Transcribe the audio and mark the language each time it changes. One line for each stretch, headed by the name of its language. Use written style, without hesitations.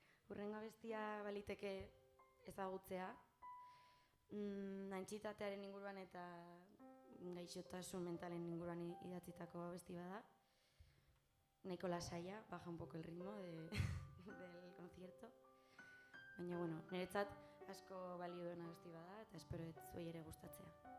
Basque: Urrengo abestia baliteke ezagutzea. Antsietatearen inguruan eta gaixotasun mentalen inguruan idatzitako abesti bada. Nahiko lasaia,
Spanish: baja un poco el ritmo del concierto.
Basque: Baina, bueno, niretzat asko balio duen abesti bada eta espero zuei ere gustatzea.